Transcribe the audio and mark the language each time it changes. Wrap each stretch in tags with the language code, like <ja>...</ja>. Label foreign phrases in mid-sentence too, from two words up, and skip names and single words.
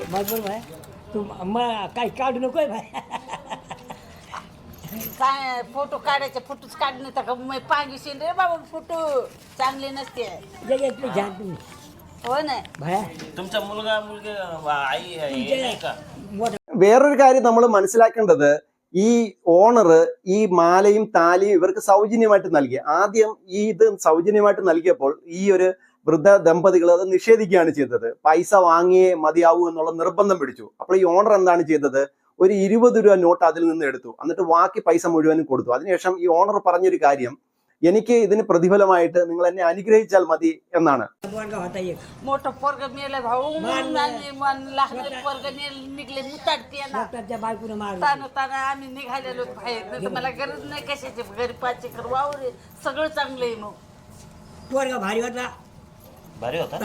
<mr>बरोबर भाई तू मग काही काढू नको भाई. काय फोटो काढायचे, फोटोच काढणे तर मग पांगीशील रे बाबा. फोटो चांगले नसते. जगातले घ्या तुम्ही हो ना. भाया तुमचा मुलगा मुलगी आई हे नाही का? मोठा</mr> <ml>വേറൊരു കാര്യം നമ്മൾ മനസ്സിലാക്കേണ്ടത്, ഈ ഓണർ ഈ മാലയും താലിയും ഇവർക്ക് സൗജന്യമായിട്ട് നൽകി. ആദ്യം ഇത് സൗജന്യമായിട്ട് നൽകിയപ്പോൾ ഈ ഒരു വൃദ്ധ ദമ്പതികൾ അത് നിഷേധിക്കുകയാണ് ചെയ്തത്. പൈസ വാങ്ങിയേ മതിയാവൂ എന്നുള്ള നിർബന്ധം പിടിച്ചു. അപ്പോൾ ഈ ഓണർ എന്താണ് ചെയ്തത്, ഒരു 20 രൂപ നോട്ട് അതിൽ നിന്ന് എടുത്തു. എന്നിട്ട് ബാക്കി പൈസ മുഴുവനും കൊടുത്തു. അതിനുശേഷം ഈ ഓണർ പറഞ്ഞൊരു കാര്യം, എനിക്ക് ഇതിന് പ്രതിഫലമായിട്ട് നിങ്ങൾ എന്നെ അനുഗ്രഹിച്ചാൽ മതി എന്നാണ്.</ml> <mr>पोरगा होता एक मोठं पोरग मेलं भाऊ आणि लहान पोरग निघले मुताडते ना. डॉक्टरच्या बायकोनं मारलं ताना ताना आम्ही निघालेलो बाहेर. नाही तर मला गरज नाही कशाची. घरी 5 एकर वावर आहे. सगळं चांगलं आहे. मग पोरगा भारी होता. भारी होता.</mr>